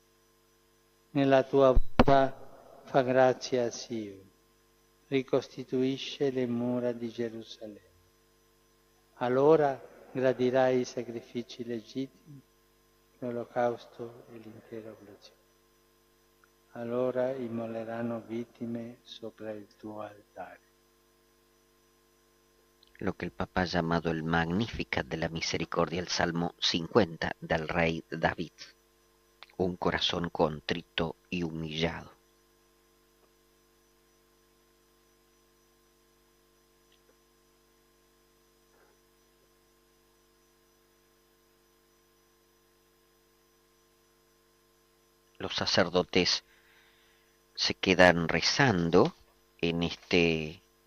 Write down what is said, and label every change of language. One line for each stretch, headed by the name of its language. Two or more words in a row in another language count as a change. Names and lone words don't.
Italian: Nella tua bontà fa grazia a Sion, ricostituisce le mura di Gerusalemme. Allora gradirai i sacrifici legittimi, l'olocausto e l'intera oblazione. Allora immoleranno vittime sopra il tuo altare.
Spanish: Lo que el Papa ha llamado el Magnificat de la Misericordia, el Salmo 50 del rey David, un corazón contrito y humillado. Los sacerdotes se quedan rezando en este